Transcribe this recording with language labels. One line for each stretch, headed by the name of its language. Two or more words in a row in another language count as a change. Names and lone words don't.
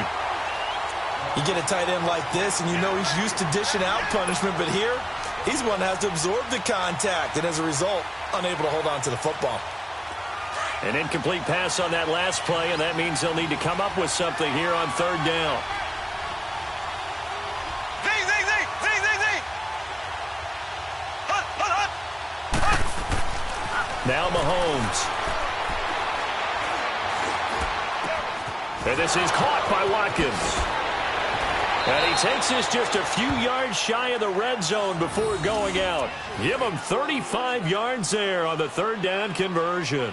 English: You get a tight end like this, and you know he's used to dishing out punishment, but here, he's one that has to absorb the contact, and as a result, unable to hold on to the football. An incomplete pass on that last play, and that means they'll need to come up with something here on 3rd down. Zing, zing, zing, zing, zing, zing. Hut, hut, hut. Hut. Now Mahomes. And this is caught by Watkins. And he takes this just a few yards shy of the red zone before going out. Give him 35 yards there on the 3rd down conversion.